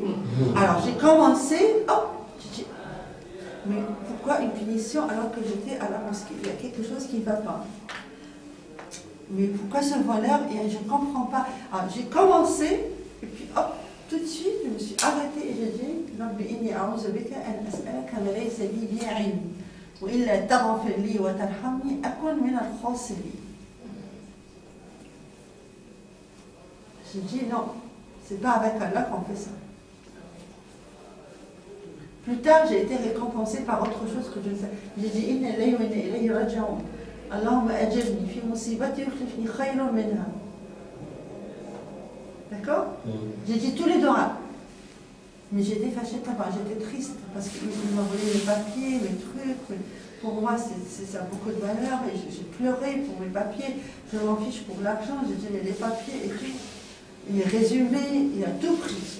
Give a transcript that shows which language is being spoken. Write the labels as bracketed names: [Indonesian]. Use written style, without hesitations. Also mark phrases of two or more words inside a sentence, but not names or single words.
[French] Alors j'ai commencé, j'ai dit, mais pourquoi une punition alors que j'étais à la mosquée? Il y a quelque chose qui ne va pas. Mais pourquoi ce voleur? Et je ne comprends pas. Alors j'ai commencé, et puis hop, tout de suite, je me suis arrêtée et j'ai dit, [Arabic] رب إني أعوذ بك أن أسألك ما ليس لي به علم وإلا تغفر لي وترحمني أكن من الخاسرين. [French] J'ai dit non, c'est pas avec Allah qu'on fait ça. Plus tard, j'ai été récompensée par autre chose que je ne sais. J'ai dit [Arabic] إنا لله وإنا إليه راجعون اللهم أجرني في مصيبتي وأخلفني خيرا منها. [French] D'accord? J'ai dit tous les doigts. Mais j'étais fâchée, j'étais triste parce qu'ils m'ont volé mes papiers, mes trucs. Pour moi, ça a beaucoup de valeur et j'ai pleuré pour mes papiers. Je m'en fiche pour l'argent. J'ai dit mais les papiers et tout. Les résumés, il a tout pris.